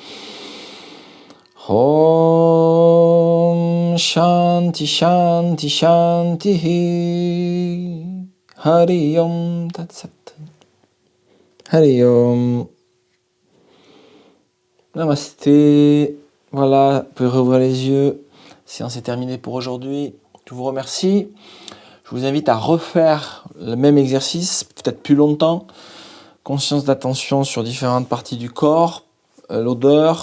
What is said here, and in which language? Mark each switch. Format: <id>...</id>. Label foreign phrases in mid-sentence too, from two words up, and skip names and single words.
<sa>Om Shanti Shanti Shanti Hari Om Tat Sat. Hari Om. Namasté.</sa> <fr>Voilà, vous pouvez rouvrir les yeux. La séance est terminée pour aujourd'hui. Je vous remercie. Je vous invite à refaire le même exercice, peut-être plus longtemps. Conscience d'attention sur différentes parties du corps, l'odeur.</fr>